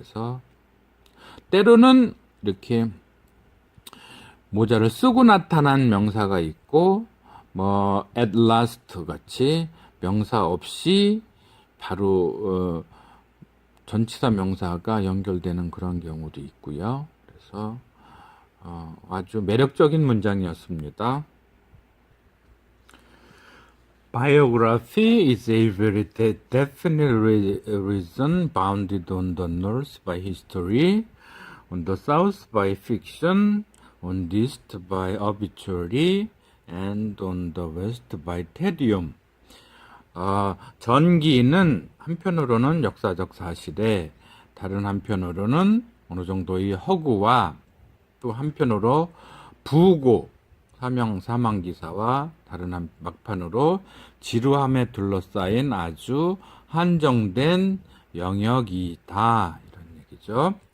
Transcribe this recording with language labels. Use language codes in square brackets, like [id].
[ko] 그래서 때로는 이렇게 모자를 쓰고 나타난 명사가 있고, at last 같이 명사 없이 바로 전치사 명사가 연결되는 그런 경우도 있고요. 그래서 아주 매력적인 문장이었습니다. [en] Biography is a very definite reason bounded on the north by history, on the south by fiction, on the east by obituary, and on the west by tedium. [ko] 전기는 한편으로는 역사적 사실에, 다른 한편으로는 어느 정도의 허구와, 또 한편으로 부고, 사망기사와 다른 막판으로 지루함에 둘러싸인 아주 한정된 영역이다, 이런 얘기죠.